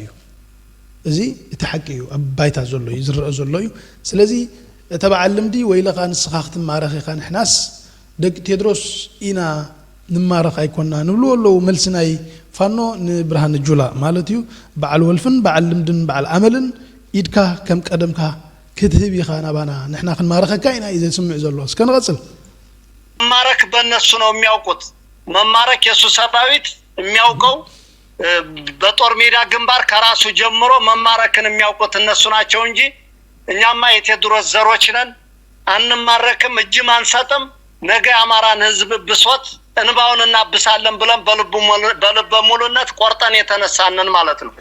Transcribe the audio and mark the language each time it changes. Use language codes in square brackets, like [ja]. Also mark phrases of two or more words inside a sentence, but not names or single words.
[ti] እዩ። እዚ እቲ ሓቂ እዩ ኣብ ባይታ ዘሎ እዩ ዝረአ ዘሎ እዩ። ስለዚ ተበዓል ልምዲ ወይ ለኻ ንስኻ ክትማረኽ ኢኻ ንሕናስ ደቂ ቴዎድሮስ ኢና ንማረኽ ኣይኮና ንብሉ ኣለዉ። መልሲ ናይ ፋኖ ንብርሃነ ጁላ ማለት እዩ በዓል ወልፍን በዓል ልምድን በዓል ኣመልን ኢድካ ከም ቀደምካ ክትህብ ኢኻ ናባና ንሕና ክንማረኸካ ኢና እዩ ዘስምዕ ዘሎ። እስከ ንቐፅል። [am] መማረክ በእነሱ ነው የሚያውቁት። መማረክ የሱ ሰራዊት የሚያውቀው በጦር ሜዳ ግንባር ከራሱ ጀምሮ መማረክን የሚያውቁት እነሱ ናቸው እንጂ እኛማ የቴዎድሮስ ዘሮች ነን አንማረክም፣ እጅም አንሰጥም። ነገ አማራን ህዝብ ብሶት እንባውን እናብሳለን ብለን በልበ ሙሉነት ቆርጠን የተነሳነን ማለት ነው።